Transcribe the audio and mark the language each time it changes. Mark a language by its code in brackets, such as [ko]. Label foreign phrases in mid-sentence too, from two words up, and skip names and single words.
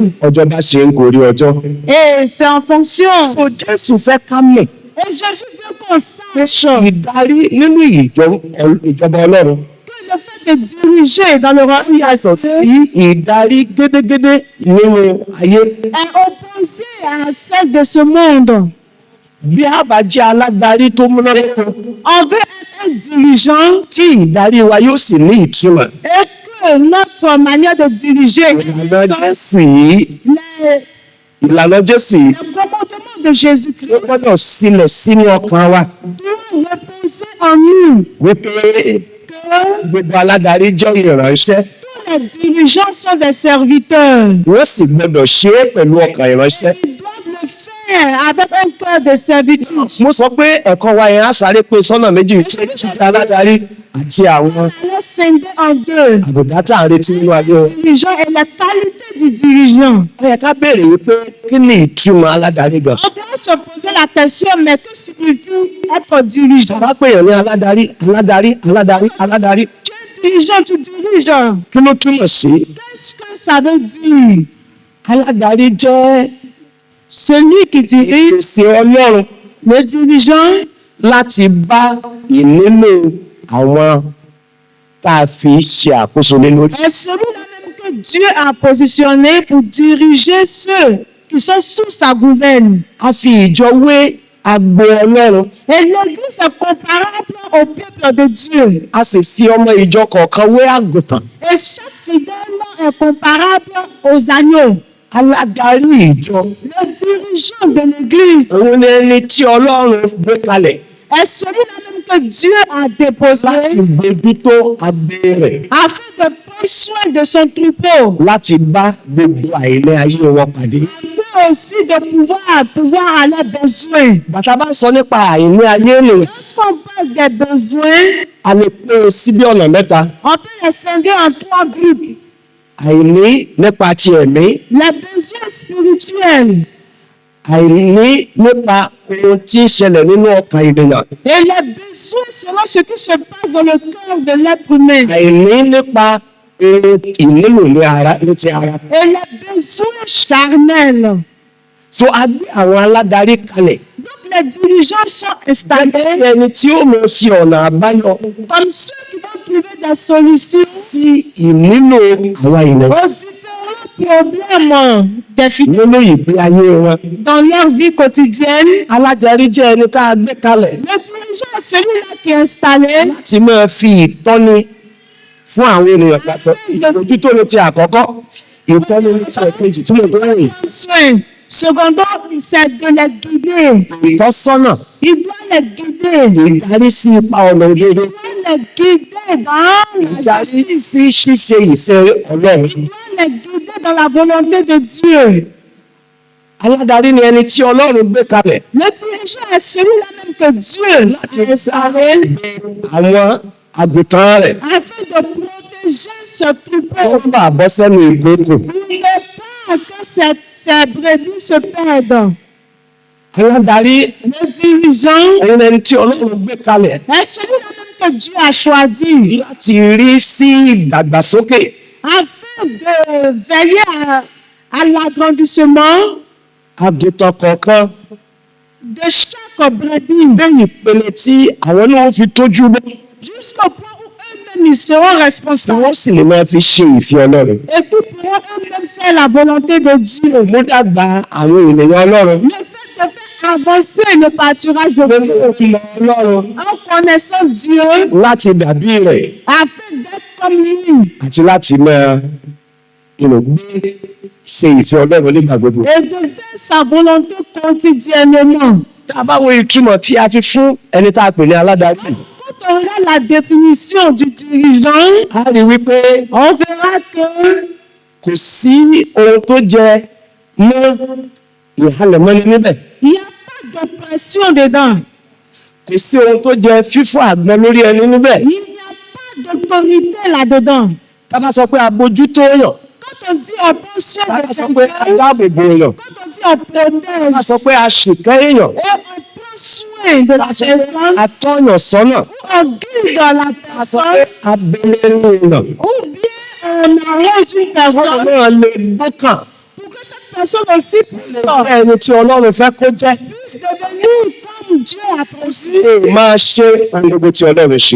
[yo] Ọjọ́ bá ṣe ń gorí ọjọ́. [fr] Et c'est en fonction. [yo] So Jésù fẹ́ ká mọ̀ [fr] Et Jésus veut qu'on sache [yo] ìdarí nínú ìjọba Ọlọ́run. [fr] que le fait de diriger dans le royaume [yo] Yàtọ̀ sí ìdarí gédégédé nínú ayé. [fr] est opposé à celle de ce monde. [yo] Bí a bá jẹ́ aládarí tó múnádóko, [fr] On veut être un dirigeant [yo] tí ìdarí wa yóò sì ní ìtumọ̀. [fr] et que notre manière de diriger, [yo] Ìlànà Jésù yìí, [fr] les [yo] ìlànà Jésù yìí, [fr] commandements de [yo] ó [fr] Jésus-Christ [yo] gbọ́dọ̀ sílẹ̀ sínú ọkàn wa. [fr] doivent reposer en nous. [yo] Wípé [fr] Que [yo] gbogbo aládarí jẹ́ ìránṣẹ́. [fr] tous les dirigeants sont des serviteurs. [yo] wọ́n sì gbọ́dọ̀ ṣe é pẹ̀lú ọkàn ìránṣẹ́. [fr] Ils doivent le faire avec un cœur de servitude. [yo] mo sọ pé ẹ̀kọ́ wa yẹn á sáré pé sọ́nà méjì ṣíṣe aládarí àti àwọn [fr] On est scindé en deux. [yo] àbùdá tá à ń retí nínú ayé wọn. [fr] Dirigeant et la qualité du dirigeant. [yo] ó yẹ ká béèrè wípé kí ni ìtumọ̀ aládarí gan. [fr] On doit se poser la question, mais que signifie être dirigeant? [yo] bá pèèyàn ní aládarí. [fr] Tu es dirigeant, tu diriges. [yo] kí ló túmọ̀ sí? [fr] Qu'est-ce que ça veut dire? [yo] aládarí jẹ́ [fr] Celui qui dirige, [yo] ìpèsè Ọlọ́run [fr] le dirigeant, [yo] láti bá ìnílò àwọn tá a fi ṣe àkóso lé lórí. [fr] est celui-là même que Dieu a positionné pour diriger ceux qui sont sous sa gouverne. [yo] a fi ìjọ wé agbo Ọlọ́run. [fr] Et l'Église est comparable au peuple de Dieu. [yo] a sì fi ọmọ ìjọ kọ̀ọ̀kan wé àgùntàn. [fr] Et chaque fidèle est comparable aux agneaux. [yo] aládarí ìjọ [fr] Le dirigeant de l'Église [yo] òun ni ẹni tí Ọlọ́run gbé kalẹ̀ [fr] est celui-là même que Dieu a déposé [yo] láti bójútó agbo rẹ̀, [fr] afin de prendre soin de son troupeau. [yo] láti bá gbogbo àìlẹ́ ayé wọn pàdé. [fr] Afin aussi de pouvoir à leurs besoins. [yo] bàtà bá sọ nípa àìlẹ́ ayé nìyẹn, [fr] Lorsqu'on parle des besoins, [yo] a lè pín in sí bí ọ̀nà mẹ́ta. [fr] on peut les scinder en 3 groupes. [yo] àìní nípa ti ẹ̀mí, [fr] Les besoins spirituels [yo] àìní nípa ohun tí ń ṣẹlẹ̀ nínú ọkàn ènìyàn, [fr] et les besoins selon ce qui se passe dans le cœur de l'être humain. [yo] àìní nípa ohun ìnílò ní ti ara. [fr] Et les besoins charnels. [yo] so a gbé àwọn aládarí kalẹ̀ [fr] Donc les dirigeants sont installés [yo] gẹ́gẹ́ ẹni tí ó mọ̀ fi ọ̀nà àbáyọ [fr] comme ceux qui vont trouver des solutions [yo] sí ìnílò àwa ènìyàn [fr] aux différents problèmes des filles [yo] nínú ìgbé ayé wọn. [fr] dans leur vie quotidienne. [yo] aládarí jẹ́ ẹni tá a gbé kalẹ̀ [fr] Le dirigeant est celui-là qui est installé [yo] láti máa fi ìtọ́ni fún àwọn ènìyàn pàtó. ìbójútó ni ti àkọ́kọ́, ìtọ́ni ni ti ẹ̀kejì tí mo tó rìn. [fr] soin. Cependant, c'est de les guider. [yo] ìtọ́sọ́nà, [fr] Il doit les guider. [yo] ìdarí sí ipa ọ̀nà òdodo, [fr] Il doit les guider dans la [yo] ìdarí [fr] justice. [yo] sí ṣíṣe ìfẹ́ Ọlọ́run. [fr] Il doit les guider dans la volonté de Dieu. [yo] aládarí ni ẹni tí Ọlọ́run gbé kalẹ̀ [fr] Le dirigeant est celui-là même que Dieu [yo] láti sáré àwọn àgùntàn rẹ̀ [fr] afin de protéger ce [yo] kó [fr] troupeau. [yo] bá bọ́ sẹ́nu ìgbèkùn. [fr] Il n'est pas que ces brebis se perdent. [yo] aládarí [fr] Le dirigeant [yo] òun ẹni tí Ọlọ́run gbé kalẹ̀ [fr] est celui-là même que Dieu a choisi [yo] láti rí sí ìdàgbàsókè [fr] afin de veiller à l'agrandissement [yo] àgùntàn kọ̀ọ̀kan [fr] de chaque brebis [yo] lẹ́yìn ìpele tí àwọn náà fi tójú bọ́ [fr] jusqu'au point où eux-mêmes ils seront [yo] tí [fr] responsables [yo] wọ́n sì lè máa fi ṣe ìfẹ́ Ọlọ́run. [fr] et qui pourront eux-mêmes faire la volonté de Dieu. [yo] mú dàgbà àwọn ènìyàn Ọlọ́run [fr] Le fait de faire avancer le pâturage de [yo] nínú [fr] Dieu [yo] òfin Ọlọ́run [fr] en connaissant Dieu [yo] láti dàbí rẹ̀ [fr] afin d'être comme lui [yo] àti láti máa gbé ṣe ìfẹ́ Ọlọ́run nígbà gbogbo. [fr] et de faire sa volonté quotidiennement. [yo] tá a bá wo ìtumọ̀ tí a fi fún ẹni tá a pè ní aládarí, [fr] Quand on regarde la définition du dirigeant, [yo] a rí wípé [fr] on verra que [yo] kò sí ohun tó jẹ mọ́ ìhalẹ̀mọ́ni níbẹ̀. [fr] il n'y a pas d'oppression dedans. [yo] Kò sí ohun tó jẹ fífọ́ àgbọn lórí ẹni níbẹ̀. [fr] Il n'y a pas d'autorité là-dedans. [yo] Tá a bá sọ pé abojútó èèyàn, [fr] Quand on dit oppression [yo] tá a bá [fr] de [yo] sọ pé [fr] quelqu'un, [yo] adáàbòbò èèyàn, [fr] quand on dit on [yo] tá a [fr] protège [yo] sọ pé aṣèkẹ́ èèyàn, [fr] et on prend soin de la [yo] tá a sọ pé [fr] personne, [yo] atọ́yàn sọ́nà, [fr] on guide la [yo] tá a sọ [fr] personne, [yo] pé abẹ́lẹ́rú èèyàn. [fr] ou bien on arrose une [yo] Wọ́n [fr] personne [yo] náà lè gbọ́kàn [fr] pour que cette personne aussi puisse [yo] lọ́wọ́ ẹni tí Ọlọ́run fẹ́ kó jẹ́. [fr] devenir comme Dieu a pensé. [yo] Ṣé máa ṣe ohun gbogbo tí Ọlọ́run ṣe?